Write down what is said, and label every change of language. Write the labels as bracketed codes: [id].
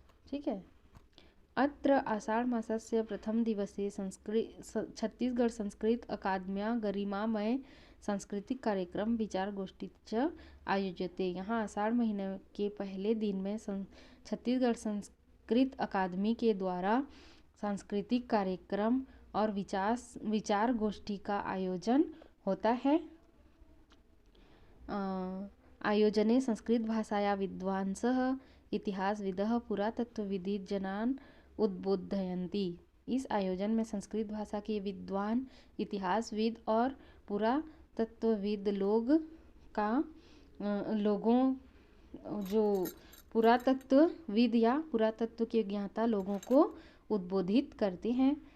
[hi] ठीक है, [sa] अत्र आषाढ़ मासस्य प्रथम दिवसे छत्तीसगढ़ संस्कृत अकादम्या गरिमामय सांस्कृतिक कार्यक्रम विचार गोष्ठी च आयोज्यते। [hi] यहाँ आषाढ़ महीने के पहले दिन में छत्तीसगढ़ संस्कृत अकादमी के द्वारा सांस्कृतिक कार्यक्रम और विचार गोष्ठी का आयोजन होता है। [sa] आयोजने संस्कृत भाषाया विद्वांसः इतिहासविदः पुरातत्वविदि जनान् उद्बोधयन्ति। [hi] इस आयोजन में संस्कृत भाषा के विद्वान, इतिहासविद और पुरातत्वविद लोगों जो पुरातत्वविद या पुरातत्व के ज्ञाता लोगों को उद्बोधित करते हैं।